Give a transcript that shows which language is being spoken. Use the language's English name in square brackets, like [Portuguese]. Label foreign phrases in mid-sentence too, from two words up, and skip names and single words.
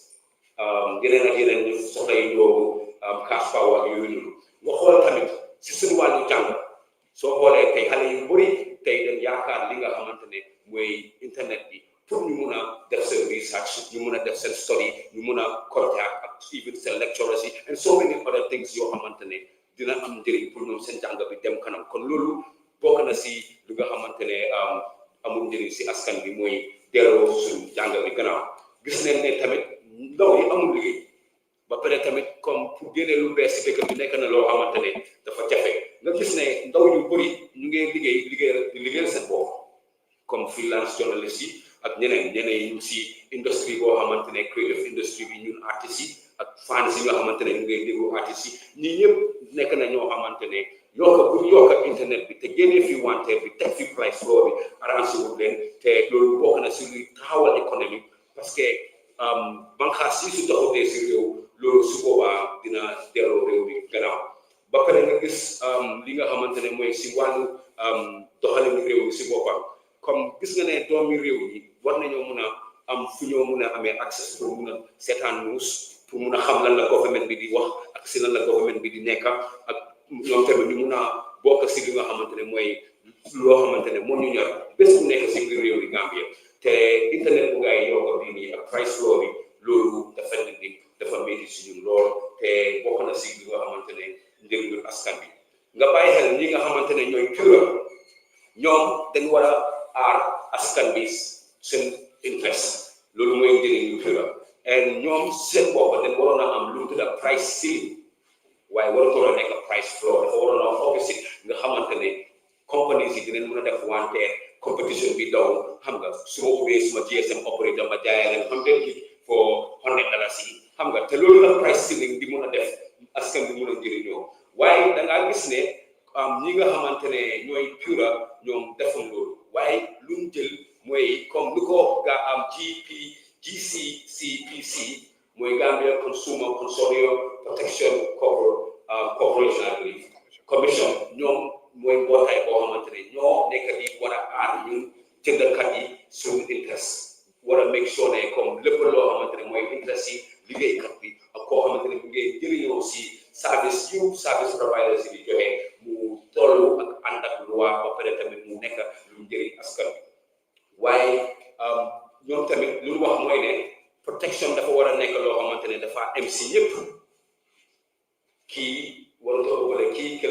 [Wolof] yeneen ak yeneen ñu soxla yi ñëw [English] cash power [Wolof] yooyu noonu nga xool tamit si suñu wàllu jàng soo xoolee tey xale yu bëri tey dem yaakaar li nga xamante ne mooy internet bi pour ñu mun a def seen research ñu mun a def seen study ñu mun a contact ak even seen lecturers yi [English] and so many other things [Wolof] yoo xamante ne dina am njëriñ pour ñoom seen jàng bi dem kanam kon loolu bokk na si li nga xamante ne amul njëriñ si askan bi mooy delloo suñu jàng bi gannaaw gis nañ ne tamit ndaw yi amul liggéey ba pare tamit comme pour génne lu bees si dëkk bi nekk na loo xamante ne dafa jafe nga gis ne ndaw yu bëri ñu ngi liggéeyal seen bopp comme [English] freelance journalist [Wolof] yi ak ñeneen si industrie boo xamante ne [English] creative industry [Wolof] bi ñun artistes yi ak fans yi nga xamante ne ñu ngay déglu artistes yi ñii ñëpp nekk na ñoo xamante ne yokk internet bi te génnee fi wanteer bi teg fi [English] price floor [Wolof] bi arrangé wu leen te loolu bokk na si luy taxawal économie parce que banqaas yi su doxatee si réew loolu su boobaa dina delloo réew bi gannaaw ba pare nga gis li nga xamante ne mooy si wàllu doxalin réew mi si boppam comme gis nga ne doomi réew yi war nañoo mun a am fu ñoo mun a amee accès pour mun a seetaan news pour mun a xam lan la government bi di wax ak si lan la government bi di nekk ak ñoom tamit ñu mun a bokk si li nga xamante ne mooy loo xamante ne moo ñu ñor bés bu nekk si biir réew yi Gambia te internet bu gaa yi yokk bii nii ak [English] price floor [Wolof] bi loolu dafa métti si ñun lool te bokk na si li nga xamante ne njëriñu askan bi nga bàyyi xel ñi nga xamante ne ñooy pure ñoom dañ war a aar askan bi seen interest loolu mooy njëriñu pure et ñoom seen bopp dañ waroon a am lu mu tudda [English] price ceiling [Wolof] waaye waratoo a nekk [English] price floor [Wolof] dafa waroon a opposite nga xamante ne companies yi dinañ mën a def wanteer competition bi daw xam nga su ma ubbee suma [English] GSM operator [Wolof] ma jaayee leen $100 for $100 yi xam nga te loolu la [English] price ceiling [Wolof] di mën a def askan bi mën a njëriñoo waaye da ngaa gis ne ñi nga xamante ne ñooy pure ñoom defam loolu waaye lu mu jël mooy comme lu ko GCCPC mooy [English] Gambia Consumer Consortium Protection Corporation Commission [Wolof] ñoom mooy mbootaay boo xamante ne ñoo nekk di war a aar ñun jëndkat yi suñu interest war a [English] make sure [Wolof] ne comme lépp loo xamante ne mooy interest yi liggéeykat bi ak koo xamante ne bu ngeen jëriñoo si [English] service providers [Wolof] yi di joxe mu tollu ak ànd ak loi ba pare tamit mu nekk lu njëriñ askan bi waaye ñoom tamit lu wax mooy ne protection dafa war a nekk loo xamante ne dafa am si ñëpp kii warut a ëppale kii kële